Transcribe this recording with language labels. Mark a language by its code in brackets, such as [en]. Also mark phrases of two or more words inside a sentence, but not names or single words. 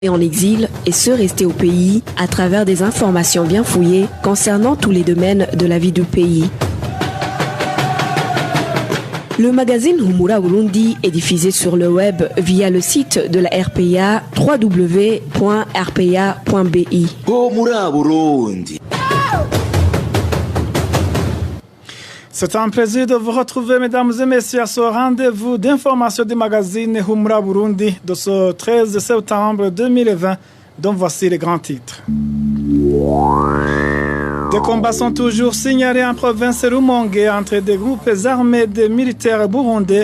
[fr] en exil et ceux restés au pays à travers des informations bien fouillées concernant tous les domaines de la vie du pays. Le magazine Humura Burundi est diffusé sur le web via le site de la RPA www.rpa.bi. Humura Burundi. C'est un plaisir de vous retrouver, mesdames et messieurs, à ce rendez-vous d'information du magazine Humura Burundi de ce 13 septembre 2020, dont voici les grands titres. Des combats sont toujours signalés en province Rumongue entre des groupes armés de militaires burundais.